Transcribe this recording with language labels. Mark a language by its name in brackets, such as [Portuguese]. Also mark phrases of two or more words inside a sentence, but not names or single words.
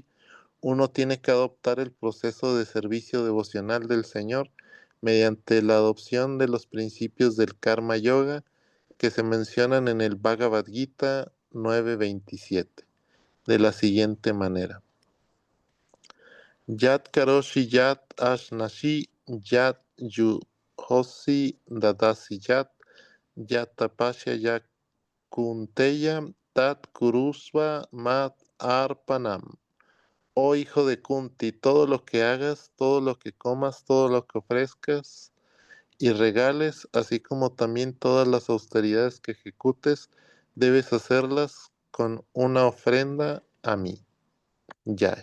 [Spanish] Uno tiene que adoptar el proceso de servicio devocional del Señor mediante la adopción de los principios del [Sanskrit] Karma Yoga [Spanish] que se mencionan en el Bhagavad Gita 9:27, de la siguiente manera. [Sanskrit] Yat karoshi yat ashnashi yat yuhosi dadasi yat tapasya yak kunteya tat kurusva mat arpanam. [Spanish] Oh hijo de Kunti, todo lo que hagas, todo lo que comas, todo lo que ofrezcas y regales, así como también todas las austeridades que ejecutes, debes hacerlas con una ofrenda a mí. Yay.